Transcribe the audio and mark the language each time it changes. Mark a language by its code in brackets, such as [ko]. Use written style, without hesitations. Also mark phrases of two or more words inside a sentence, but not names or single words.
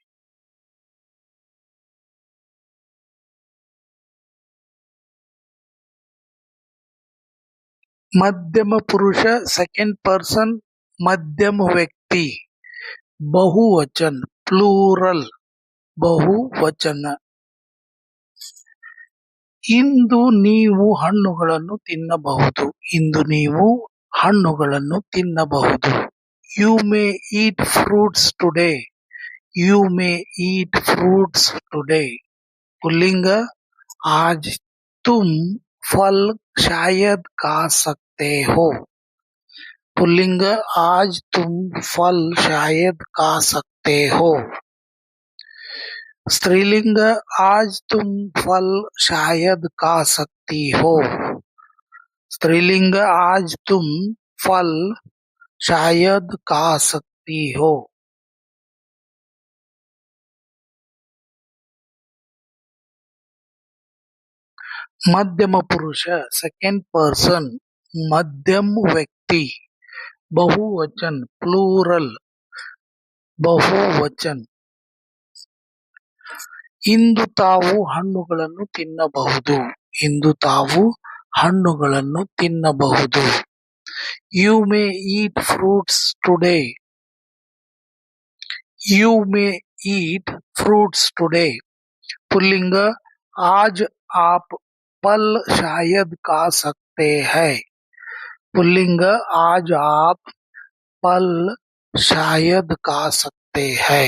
[hi] मध्यम पुरुष [en] second person [hi] मध्यम व्यक्ति. बहुवचन प्लूरल ಬಹುವಚನ. [kn] ಇಂದು ನೀವು ಹಣ್ಣುಗಳನ್ನು ತಿನ್ನಬಹುದು. ಇಂದು ನೀವು ಹಣ್ಣುಗಳನ್ನು ತಿನ್ನಬಹುದು. [en] You may eat fruits today. You may eat fruits today. [hi] पुल्लिंग आज तुम फल शायद खा सकते हो. पुल्लिंग आज तुम फल शायद खा सकते हो. स्त्रीलिंग आज तुम फल शायद खा सकती हो. स्त्रीलिंग आज तुम फल शायद खा सकती हो. मध्यम पुरुष [en] second person [hi] मध्यम व्यक्ति. बहुवचन प्लूरल ಬಹುವಚನ. [kn] ಇಂದು ತಾವು ಹಣ್ಣುಗಳನ್ನು ತಿನ್ನಬಹುದು. ಇಂದು ತಾವು ಹಣ್ಣುಗಳನ್ನು ತಿನ್ನಬಹುದು. [en] You may eat fruits today. You may eat fruits today. [hi] पुल्लिंग आज आप फल शायद खा सकते हैं. पुल्लिंग आज आप फल शायद खा सकते हैं.